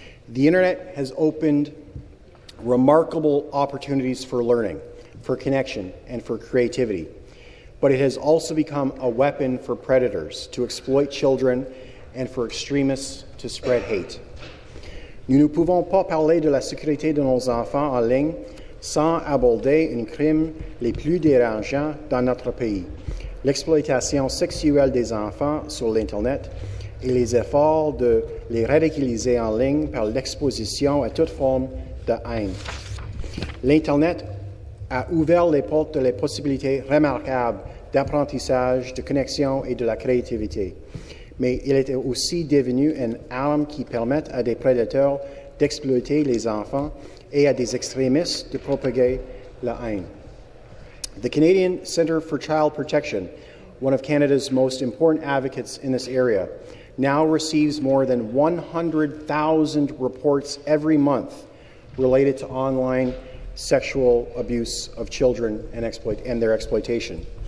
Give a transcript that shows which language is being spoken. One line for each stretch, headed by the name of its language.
English: The internet has opened remarkable opportunities for learning, for connection, and for creativity. But it has also become a weapon for predators to exploit children and for extremists to spread hate.
French: Nous ne pouvons pas parler de la sécurité de nos enfants en ligne sans aborder un crime les plus dérangeants dans notre pays: l'exploitation sexuelle des enfants sur l'Internet et les efforts de les radicaliser en ligne par l'exposition à toute forme de haine. L'Internet a ouvert les portes de les possibilités remarquables d'apprentissage, de connexion et de la créativité. Mais il est aussi devenu une arme qui permet à des prédateurs d'exploiter les enfants et à des extrémistes de propager la haine.
English: The Canadian Centre for Child Protection, one of Canada's most important advocates in this area, now receives more than 100,000 reports every month related to online sexual abuse of children and their exploitation.